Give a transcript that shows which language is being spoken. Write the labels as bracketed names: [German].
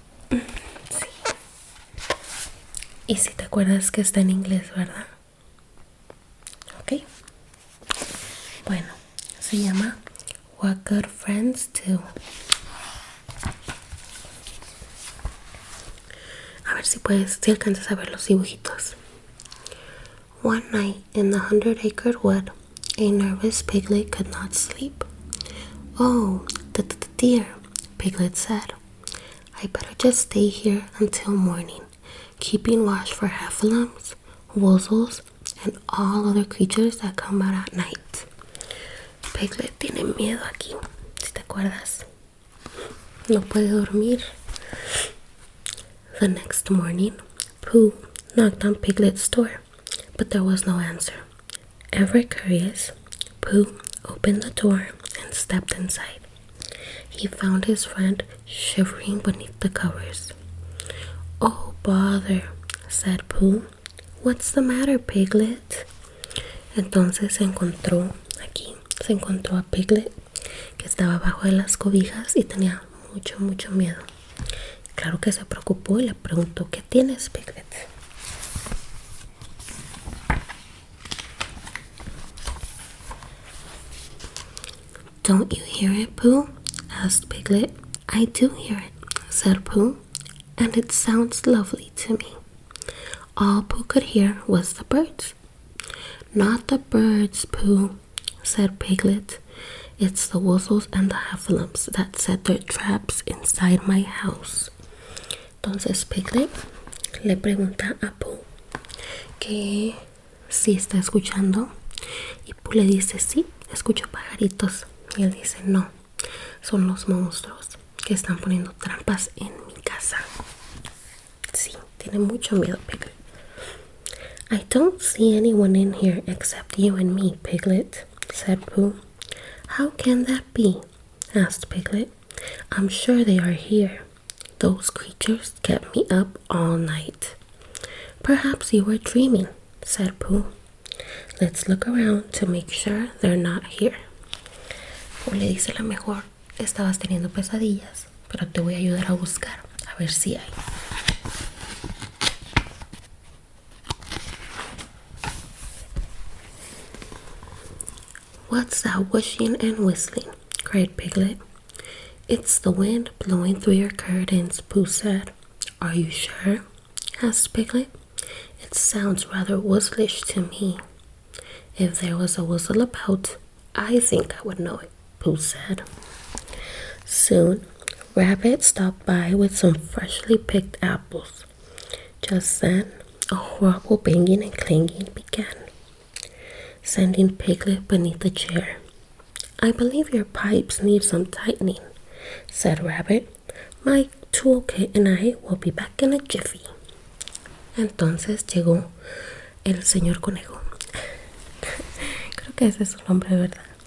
[Spanish] Sí. Y si te acuerdas que está en inglés, ¿verdad? Ok. Bueno, se llama What Good Friends Do. A ver si alcanzas a ver los dibujitos. [English] One night in the 100-acre wood, a nervous piglet could not sleep. Oh, dear, Piglet said. I better just stay here until morning, keeping watch for heffalumps, wuzzles, and all other creatures that come out at night. [Spanish] Piglet tiene miedo aquí, si te acuerdas. No puede dormir. [English] The next morning, Pooh knocked on Piglet's door, but there was no answer. Ever curious, Pooh opened the door and stepped inside. He found his friend shivering beneath the covers. Oh, bother, said Pooh. What's the matter, Piglet? [Spanish] Entonces se encontró a Piglet, que estaba abajo de las cobijas y tenía mucho miedo. Claro que se preocupó y le preguntó, ¿qué tienes, Piglet? [English] Don't you hear it, Pooh? Asked Piglet. I do hear it, said Pooh, and it sounds lovely to me. All Pooh could hear was the birds. Not the birds, Pooh, said Piglet. It's the wuzzles and the heffalumps that set their traps inside my house. [Spanish] Entonces Piglet le pregunta a Pooh que si está escuchando y Pooh le dice sí, escucho pajaritos y él dice no, son los monstruos que están poniendo trampas en mi casa. Sí, tiene mucho miedo, Piglet. [English] I don't see anyone in here except you and me, Piglet, said Pooh. How can that be? Asked Piglet. I'm sure they are here. Those creatures kept me up all night. Perhaps you were dreaming, said Pooh. Let's look around to make sure they're not here. [Spanish] O le dice la mejor, estabas teniendo pesadillas, pero te voy a ayudar a buscar, a ver si hay. [English] What's that whooshing and whistling? Cried Piglet. It's the wind blowing through your curtains, Pooh said. Are you sure? Asked Piglet. It sounds rather whistlish to me. If there was a whistle about, I think I would know it, Pooh said. Soon, Rabbit stopped by with some freshly picked apples. Just then, a horrible banging and clanging began, sending Piglet beneath a chair. I believe your pipes need some tightening, said Rabbit. My toolkit and I will be back in a jiffy. [Spanish] Entonces llegó el señor conejo. Creo que ese es su nombre, ¿verdad?